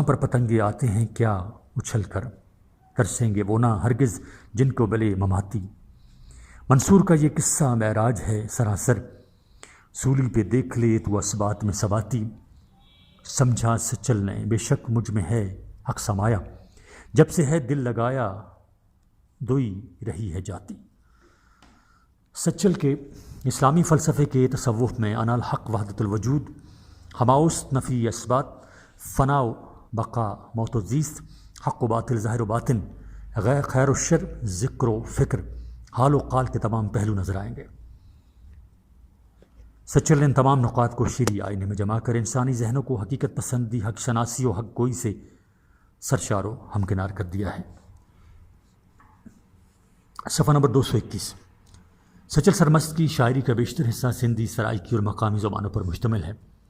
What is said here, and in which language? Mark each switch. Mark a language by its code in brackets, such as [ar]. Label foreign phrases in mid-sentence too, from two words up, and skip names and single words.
[ur] پر پتنگے آتے ہیں کیا اچھل کر، ترسیں گے وہ نہ ہرگز جن کو بلے مماتی، منصور کا یہ قصہ معراج ہے سراسر، سولی پہ دیکھ لے تو اسبات میں سباتی، سمجھا سچل نے بے شک مجھ میں ہے حق سمایا، جب سے ہے دل لگایا دوئی رہی ہے جاتی۔ سچل کے اسلامی فلسفے کے تصوف میں [ar] انا الحق [ur] وحدت الوجود، ہماؤس نفی اثبات، فنا و بقا موت و زیست، حق و باطل ظاہر و باطن، غیر خیر و شر، ذکر و فکر، حال و قال کے تمام پہلو نظر آئیں گے۔ سچل نے ان تمام نقاط کو شیریں آئینے میں جمع کر انسانی ذہنوں کو حقیقت پسندی، حق شناسی و حق گوئی سے سرشار و ہمکنار کر دیا ہے۔ صفحہ نمبر 221۔ سچل سرمست کی شاعری کا بیشتر حصہ سندھی، سرائکی اور مقامی زبانوں پر مشتمل ہے۔